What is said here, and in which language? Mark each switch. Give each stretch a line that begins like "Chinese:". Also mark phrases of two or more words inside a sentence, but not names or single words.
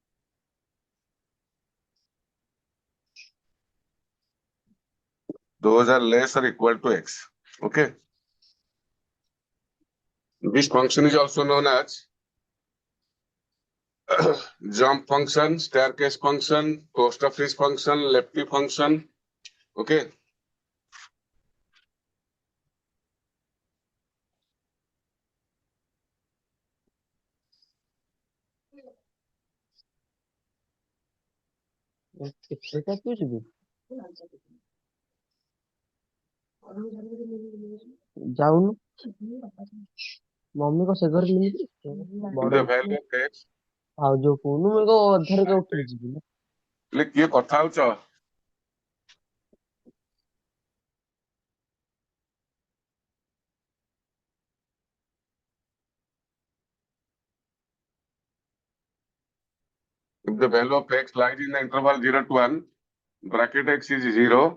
English: Those are less or equal to x. Okay. This function is also known as jump function, staircase function, post office function, lefty function. Okay.
Odia: ସେଟା ତୁ ଯିବୁ ଯାଉନୁ ମମି କ ସେ ଘରେ ନେଇଛି
English: The value of x.
Odia: ଆଉ ଯୋଉ କହୁନୁ ମୁଁ ଏକ ଅଧାରେ ଉଠିକି ଯିବି ହେଲେ କିଏ କଥା ହଉଛ?
English: If the value of x lies in the interval 0 to 1, bracket x is 0.